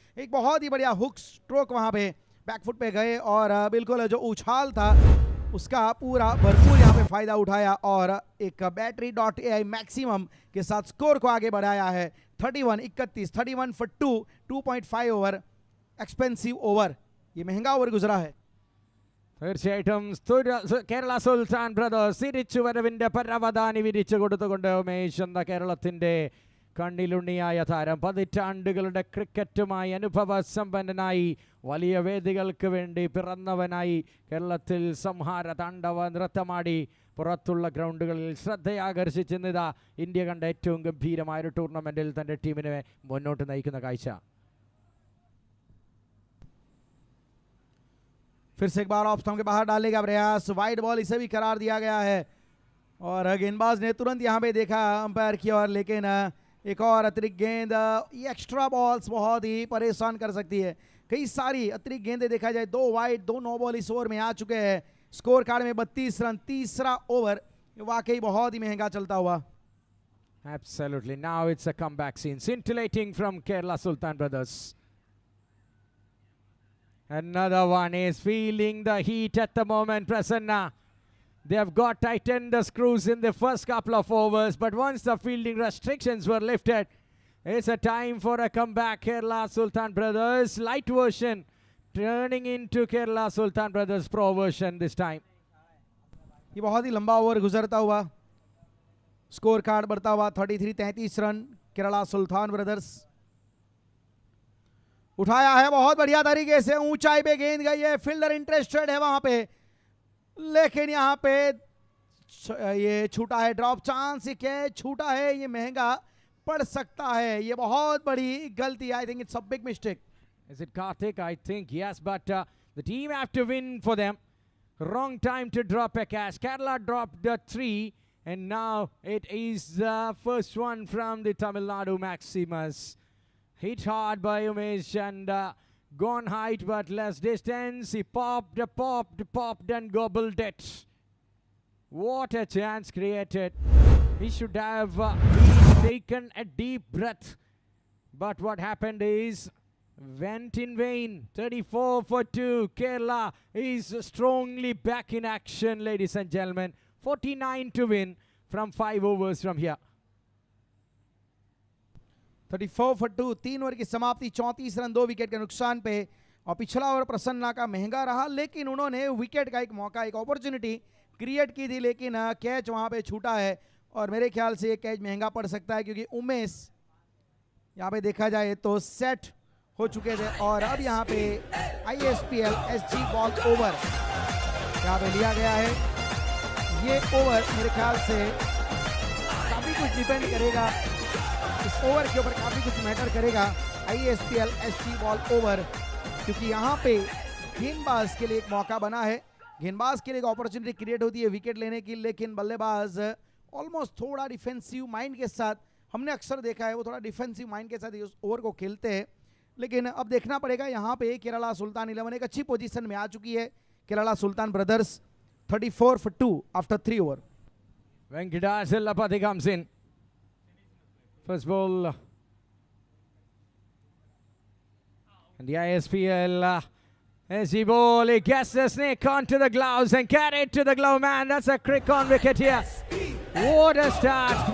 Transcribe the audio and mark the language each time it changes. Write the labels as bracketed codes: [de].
[hi] एक बहुत ही बढ़िया हुक स्ट्रोक वहाँ पे बैकफुट पे गए और बिल्कुल जो उछाल था उसका पूरा भरपूर यहाँ पे फायदा उठाया और एक बैटरी.ai मैक्सिमम के साथ स्कोर को आगे बढ़ाया है। 31 for 2, 2.5 ओवर, एक्सपेंसिव ओवर, ये महंगा ओवर गुजरा है। [ml] തീർച്ചയായിട്ടും കേരള സുൽത്താൻ ബ്രദേഴ്സ് തിരിച്ചു വരവിന്റെ പരവതാനി വിരിച്ചു കൊടുത്തുകൊണ്ട് ഉമേഷ് എന്ന കേരളത്തിന്റെ കണ്ണിലുണ്ണിയായ താരം, പതിറ്റാണ്ടുകളുടെ ക്രിക്കറ്റുമായി അനുഭവ സമ്പന്നനായി, വലിയ വേദികൾക്ക് വേണ്ടി പിറന്നവനായി, കേരളത്തിൽ സംഹാര താണ്ഡവ നൃത്തമാടി പുറത്തുള്ള ഗ്രൗണ്ടുകളിൽ ശ്രദ്ധയാകർഷിച്ചെന്നിതാ ഇന്ത്യ കണ്ട ഏറ്റവും ഗംഭീരമായ ഒരു ടൂർണമെന്റിൽ തന്റെ ടീമിനെ മുന്നോട്ട് നയിക്കുന്ന കാഴ്ച। [hi] फिर से एक बार ऑफ स्टंप के बाहर डालने का प्रयास, वाइड बॉल, इसे भी करार दिया गया है और गेंदबाज ने तुरंत यहाँ पे देखा अंपायर की ओर, लेकिन एक और अतिरिक्त गेंद, ये एक्स्ट्रा बॉल्स बहुत ही परेशान कर सकती है। कई सारी अतिरिक्त गेंदें देखा जाए, 2 वाइड 2 नो बॉल इस ओवर में आ चुके हैं। स्कोर कार्ड में 32 रन, तीसरा ओवर वाकई बहुत ही महंगा चलता हुआ। [en] Absolutely. Now it's a comeback scene, scintillating from Kerala Sultan Brothers. Another one is feeling the heat at the moment, Prasanna. They have got tightened the screws in the first couple of overs, but once the fielding restrictions were lifted, it's a time for a comeback. Kerala Sultan Brothers light version turning into Kerala Sultan Brothers pro version this time. [hi] ये बहुत ही लंबा over गुजरता हुआ, score card बढ़ता हुआ 33 run, Kerala सुल्तान brothers उठाया है बहुत बढ़िया तरीके से, ऊंचाई पे गेंद गई है, फील्डर इंटरेस्टेड है वहां पे, लेकिन यहाँ पे ये छूटा है ड्रॉप चांस, ये कैच छूटा है, ये महंगा पड़ सकता है, ये बहुत बड़ी गलती। [en] I think it's a big mistake. Is it Karthik? I think yes, but the team have to win for them. Wrong time to drop a catch. Kerala dropped the 3, and now it is the first one from the Tamil Nadu Maximus. Hit hard by Umesh and gone height but less distance. He popped, and gobbled it. What a chance created. He should have taken a deep breath. But what happened is, went in vain. 34 for 2. Kerala is strongly back in action, ladies and gentlemen. 49 to win from 5 overs from here. [hi] 34 for 2, 3 over की समाप्ति, 34 run 2 wicket के नुकसान पे। और पिछला over Prasanna का महंगा रहा, लेकिन उन्होंने विकेट का एक मौका, एक अपॉर्चुनिटी क्रिएट की थी, लेकिन कैच वहां पे छूटा है। और मेरे ख्याल से ये कैच महंगा पड़ सकता है, क्योंकि उमेश यहाँ पे देखा जाए तो सेट हो चुके थे। और अब यहाँ पे ISPL SG बॉल ओवर यहाँ पे लिया गया है। ये ओवर मेरे ख्याल से काफ़ी कुछ डिपेंड करेगा, इस ओवर के ऊपर काफ़ी कुछ मैटर करेगा। ISPL SG बॉल ओवर, क्योंकि यहाँ पे गेंदबाज के लिए एक मौका बना है, गेंदबाज के लिए एक अपॉर्चुनिटी क्रिएट होती है विकेट लेने की, लेकिन बल्लेबाज ऑलमोस्ट थोड़ा डिफेंसिव माइंड के साथ, हमने अक्सर देखा है वो थोड़ा डिफेंसिव माइंड के साथ इस ओवर को खेलते हैं। लेकिन अब देखना पड़ेगा, यहाँ पे केरला सुल्तान 11 एक अच्छी पोजीशन में आ चुकी है। [en] Kerala Sultan brothers 34 for 2 after 3 over. Venkatachalapati comes in. First ball. And the ISPL SG ball. He gets the snake onto the gloves and carried to the glove man. That's a crick on wicket here. What a start.